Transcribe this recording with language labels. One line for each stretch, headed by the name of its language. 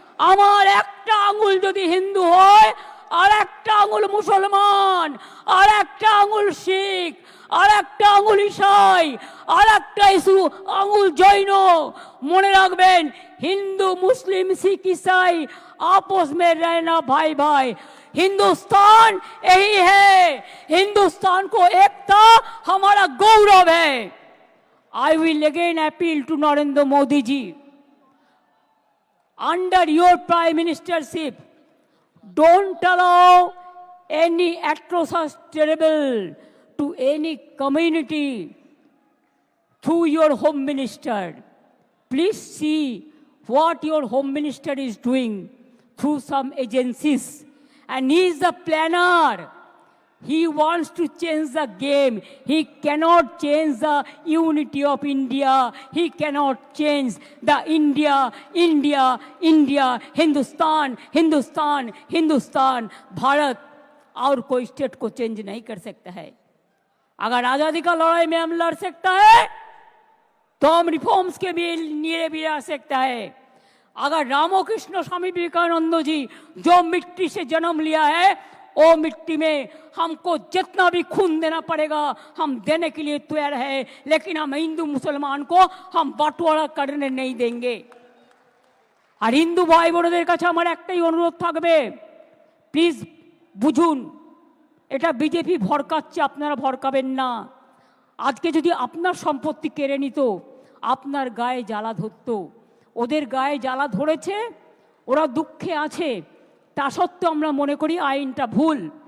Bangla: আমার একটা আঙুল যদি হিন্দু হয়, আর একটা আঙুল মুসলমান, আর একটা আঙুল শিখ, আর একটা আঙুল ইসাই, আর একটা আঙুল জৈন। মনে রাখবেন, হিন্দু মুসলিম শিখ ইসাई
Hindi: आपस में रहना भाई भाई। हिंदुस्तान यही है, हिंदुस्तान को एकता हमारा गौरव है।
English: I will again appeal to Narendra Modi ji, under your prime ministership, don't allow any atrocious terrible to any community through your home minister. Please see what your home minister is doing through some agencies, and he is the planner. He wants to change the game. He cannot change the unity of India. He cannot change the India,
Hindi: Hindustan, Bharat और कोई state को change नहीं कर सकता है। अगर आजादी का लड़ाई में हम लड़ सकता है, तो हम रिफॉर्म्स के भी लिए भी आ सकता है। अगर रामकृष्ण स्वामी विवेकानंद जी जो मिट्टी से जन्म लिया है, वो मिट्टी में हमको जितना भी खून देना पड़ेगा हम देने के लिए तैयार है, लेकिन हम हिंदू मुसलमान को हम बंटवारा करने नहीं देंगे। और हिंदू भाई
Bangla: बोनेদের কাছে আমার একটাই অনুরোধ থাকবে, প্লিজ বুঝুন, এটা বিজেপি ভড়কাচ্ছে, আপনারা ভড়কাবেন না। আজকে যদি আপনার সম্পত্তি কেড়ে নিত, আপনার গায়ে জ্বালা ধরতো। ওদের গায়ে জ্বালা ধরেছে, ওরা দুঃখে আছে, তা সত্ত্বেও আমরা মনে করি আইনটা ভুল।